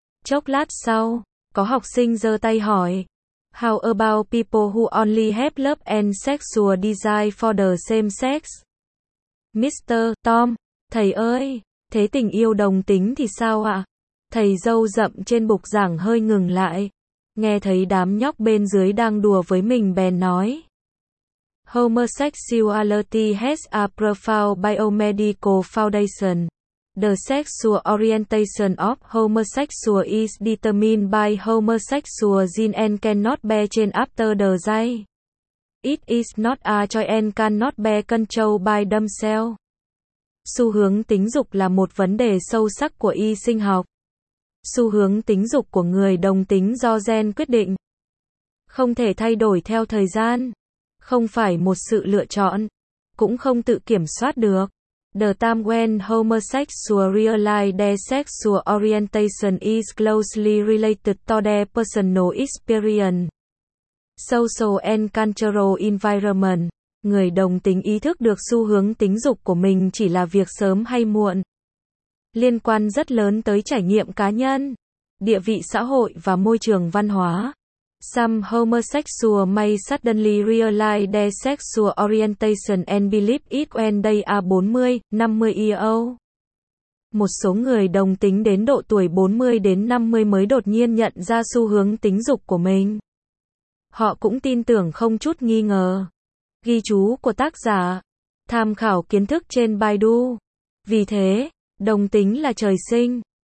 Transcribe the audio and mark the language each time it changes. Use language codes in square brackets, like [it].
[vi] Chốc lát sau, có học sinh giơ tay hỏi, [en] how about people who only have love and sexual desire for the same sex? Mr. [vi] Tom, thầy ơi, thế tình yêu đồng tính thì sao ạ? Thầy dâu rậm trên bục giảng hơi ngừng lại, nghe thấy đám nhóc bên dưới đang đùa với mình bèn nói. [en] Homosexuality has a profound biomedical foundation. The sexual orientation of homosexual is determined by homosexual gene and cannot be changed after the day. It is not a choice and cannot be controlled by themselves. [vi] Xu hướng tính dục là một vấn đề sâu sắc của y sinh học. Xu hướng tính dục của người đồng tính do gen quyết định. Không thể thay đổi theo thời gian. Không phải một sự lựa chọn. Cũng không tự kiểm soát được. [en] The time when homosexual realize their sexual orientation is closely related to their personal experience. Social and cultural environment. [vi] Người đồng tính ý thức được xu hướng tính dục của mình chỉ là việc sớm hay muộn. Liên quan rất lớn tới trải nghiệm cá nhân, địa vị xã hội và môi trường văn hóa. [en] Some homosexual may suddenly realize their sexual orientation and believe it when they are 40, 50 years old. [vi] Một số người đồng tính đến độ tuổi 40 đến 50 mới đột nhiên nhận ra xu hướng tính dục của mình. Họ cũng tin tưởng không chút nghi ngờ. Ghi chú của tác giả. Tham khảo kiến thức trên Baidu. Vì thế, đồng tính là trời sinh.